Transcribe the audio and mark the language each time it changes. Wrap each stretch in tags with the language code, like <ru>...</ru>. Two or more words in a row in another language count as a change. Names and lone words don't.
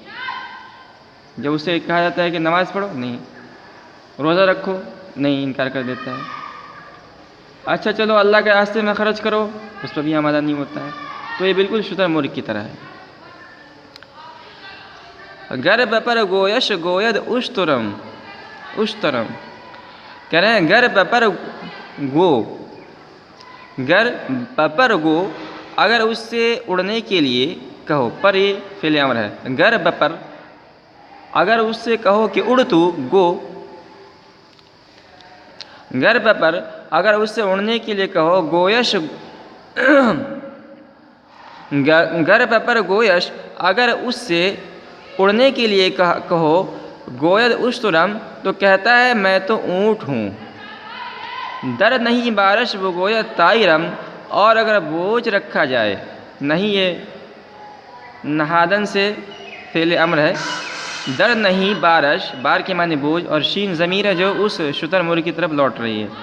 <ur>جب اسے کہا جاتا ہے کہ نماز پڑھو، نہیں، روزہ رکھو، نہیں، انکار کر دیتا ہے۔ اچھا چلو اللہ کے راستے میں خرچ کرو، اس پر بھی آمادہ نہیں ہوتا ہے۔ تو یہ بالکل شتر مرغ کی طرح ہے۔</ur> <fa>گر بپر گویش گوید اشترم،</fa> <ur>کہہ رہے ہیں</ur> <fa>گر بپر گو،</fa> <ur>اگر اس سے اڑنے کے لیے کہو، پر یہ فعل امر ہے،</ur> <fa>گر بپر،</fa> <ur>اگر اس سے کہو کہ اڑ تو، گو،</ur> <fa>گر بپر،</fa> <ur>اگر اس سے اڑنے کے لیے کہو،</ur> <fa>گویش، گر بپر گویش،</fa> <ur>اگر اس سے اڑنے کے لیے کہو،</ur> <fa>گوید اشترم،</fa> <ur>تو کہتا ہے میں تو اونٹ ہوں۔</ur> <fa>در نہیں بارش وہ گوید طائرم،</fa> <ur>اور اگر بوجھ رکھا جائے، نہیں یہ نہادن سے فعل امر ہے،</ur> <fa>در نہیں بارش،</fa> <ur>بار کے معنی بوجھ، اور شین ضمیر ہے جو اس شتر مرغ کی طرف لوٹ رہی ہے۔</ur>